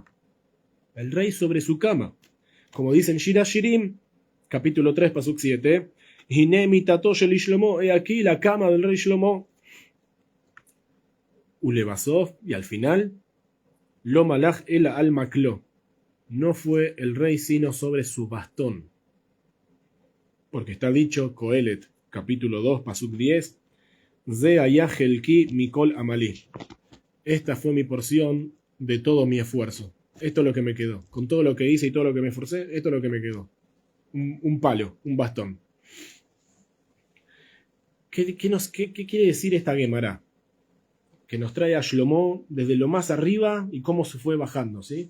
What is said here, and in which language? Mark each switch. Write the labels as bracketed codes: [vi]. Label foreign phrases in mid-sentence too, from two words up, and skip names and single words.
[es] El rey sobre su cama. Como dice en Shir Hashirim, capítulo 3, pasuk 7, [he] הנה מטתו של שלמה, [es] he aquí la cama del rey Shlomo. Ulebasov, y al final, [he] לא מלך אלא על מקלו, [es] no fue el rey sino sobre su bastón. Porque está dicho, Coelet, capítulo 2, [he] פסוק 10 זה היה חלקי מכל עמלי. [es] Esta fue mi porción de todo mi esfuerzo. Esto es lo que me quedó. Con todo lo que hice y todo lo que me esforcé, esto es lo que me quedó. Un palo, un bastón. ¿Qué quiere decir esta Gemara? Que nos trae a Shlomo desde lo más arriba y cómo se fue bajando, ¿sí?